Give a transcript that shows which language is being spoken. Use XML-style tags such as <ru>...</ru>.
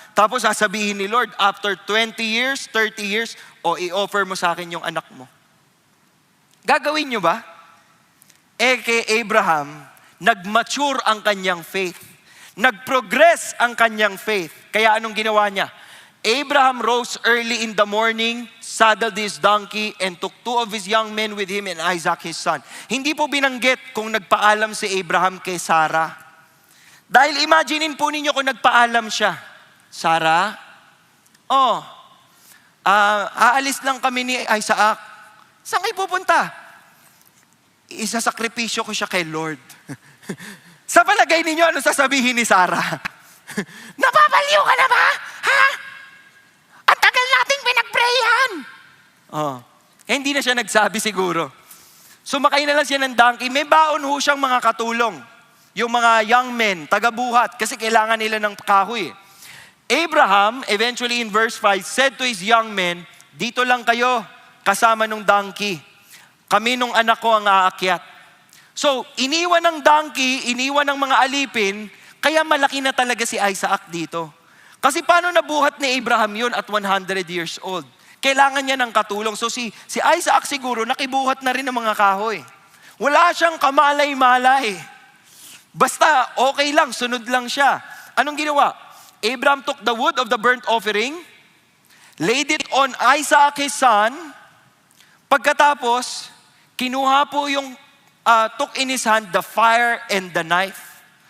<tl>Tapos sasabihin ni Lord, after 20 years, 30 years, i-offer mo sa akin yung anak mo. Gagawin nyo ba? Kay Abraham, nag-mature ang kanyang faith. Nag-progress ang kanyang faith. Kaya anong ginawa niya?</tl> <en>Abraham rose early in the morning, saddled his donkey, and took 2 of his young men with him and Isaac his son.</en> <tl>Hindi po binanggit kung nagpaalam si Abraham kay Sarah. Dahil imaginein po ninyo kung nagpaalam siya. Sarah, aalis lang kami ni Isaac. Saan kayo pupunta? Isasakripisyo ko siya kay Lord. Sa palagay ninyo, ano sasabihin ni Sarah? Napapaliw ka na ba? Ha? Ang tagal nating pinag-prayhan. Hindi na siya nagsabi siguro. Sumakay na lang siya ng donkey. May baon ho siyang mga katulong. Yung mga young men, taga-buhat, kasi kailangan nila ng kahoy.</tl> <en>Abraham, eventually in verse 5, said to his young men,</en> <tl>dito lang kayo, kasama nung donkey. Kami nung anak ko ang aakyat. So, iniwan ng donkey, iniwan ng mga alipin, kaya malaki na talaga si Isaac dito. Kasi paano nabuhat ni Abraham yun at 100 years old? Kailangan niya ng katulong. So si Isaac siguro nakibuhat na rin ng mga kahoy. Wala siyang kamalay-malay. Basta okay lang, sunod lang siya. Anong ginawa?</tl> <en>Abraham took the wood of the burnt offering, laid it on Isaac his son.</en> <tl>Pagkatapos, kinuha po yung,</tl> <en>took in his hand the fire and the knife.</en>